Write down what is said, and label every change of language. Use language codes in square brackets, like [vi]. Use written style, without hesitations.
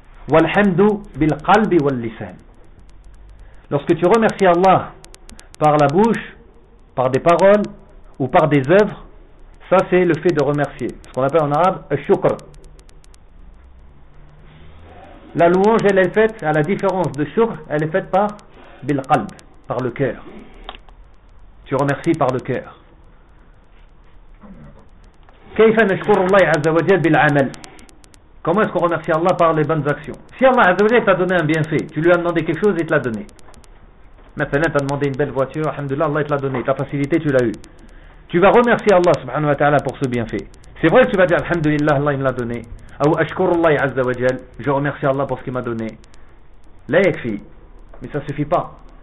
[ar] Walhamdu bil qalbi wal lisan. [fr] Lorsque tu remercies Allah par la bouche, par des paroles ou par des œuvres, ça c'est le fait de remercier, ce qu'on appelle en arabe ash-shukr. La louange elle est faite, à la différence de shukr, elle est faite par bil qalb, par le cœur. Tu remercies par le cœur. [ar] كيف نشكر الله عز وجل بالعمل? [fr] Comment est-ce qu'on remercie Allah par les bonnes actions? Si Allah عز وجل t'a donné un bienfait, tu lui as demandé quelque chose, il te l'a donné. Maintenant tu as demandé une belle voiture, alhamdulillah Allah il te l'a donné, ta facilité tu l'as eu. Tu vas remercier Allah subhanahu wa ta'ala pour ce bienfait. C'est vrai que tu vas dire Alhamdulillah, Allah il me l'a donné. Ou [ar] Ashkurullah azza wa jal, [fr] je remercie Allah pour ce qu'il m'a donné. [ar] La yakfi. [fr] Mais ça ne suffit pas.